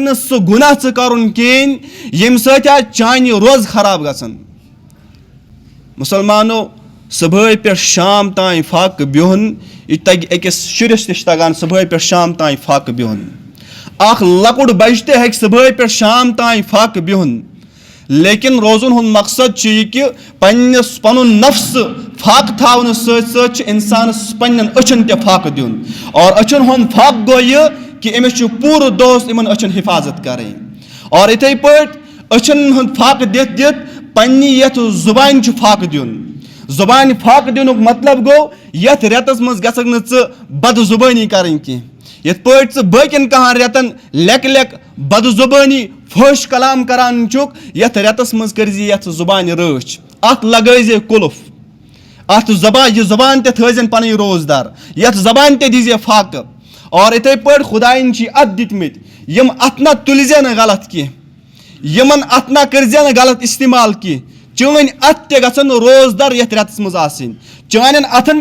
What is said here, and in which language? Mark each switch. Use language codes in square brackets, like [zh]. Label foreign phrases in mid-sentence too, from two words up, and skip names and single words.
[ks] نہٕ سُہ گناہ ژٕ کرُن کہین یم سۭتۍ چانہِ روز خراب گژھن مسلمانو صبح پہ شام تائیں فاقہ بہن یہ تگہ أکس شرس تہ تگان صبح پہ شام تائیں فاقہ بہن اخ لکُٹ بچہ تہ ہیٚکہِ صبح پہ شام تائیں فاقہ بہن لیکن روزن ہند مقصد یہ کہ پن نفس فاقہ تھاؤن ست انسانس پنن أچھن تہ فاقہ دین اور أچھن ہند فاقہ گو یہ کہ امس پور دوس ان أچھن حفاظت کریں اور اتھے پٲٹھۍ أچھن ہند فاقہ دِتھ دِتھ پننہِ یتھ زبان فاقہ دین زبان فاقہ دینک مطلب گو یتھ ریتس مز گژھکھ نہٕ ژٕ بد زبانی کریں کینٛہہ یتھ پٲٹھۍ ژٕ باقین کہان ریتن لیکھ لیکھ بد زبانی فحش کلام کران چھُکھ یتھ ریتس مز کرزِ یتھ زبان رٲچھ اتھ لگٲیزِ قلف اتھ زبان یہ زبان تہ تھٲیزن پنٕنۍ روزدار یتھ زبان تہ دیزِ فاقہ اور اتھے پٲٹھۍ خدایَن چھِ اتھ دِتمٕتۍ یم اتھ نہ تُلزِ نہٕ غلط کینٛہہ یمن اتھ نہ کٔرزِ نہٕ غلط استعمال کینٛہہ چٲنۍ اتھ تہ گژھن روزدار یتھ ریتس مز آسٕنۍ چانٮ۪ن اتھن